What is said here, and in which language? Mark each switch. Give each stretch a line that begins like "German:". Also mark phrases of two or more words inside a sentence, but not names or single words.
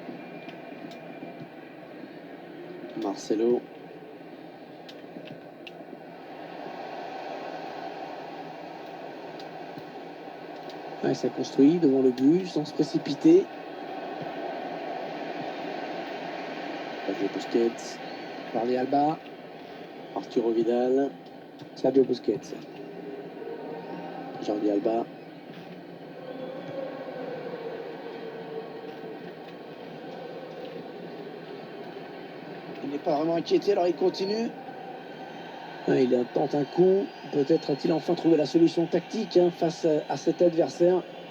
French: Marcelo. Ouais, ça construit devant le but sans se précipiter. Sergio Busquets, Jordi Alba, Arturo Vidal, Sergio Busquets, Jordi Alba. Il n'est pas vraiment inquiété, alors il continue. Il tente un coup. Peut-être a-t-il enfin trouvé la solution tactique face à cet adversaire.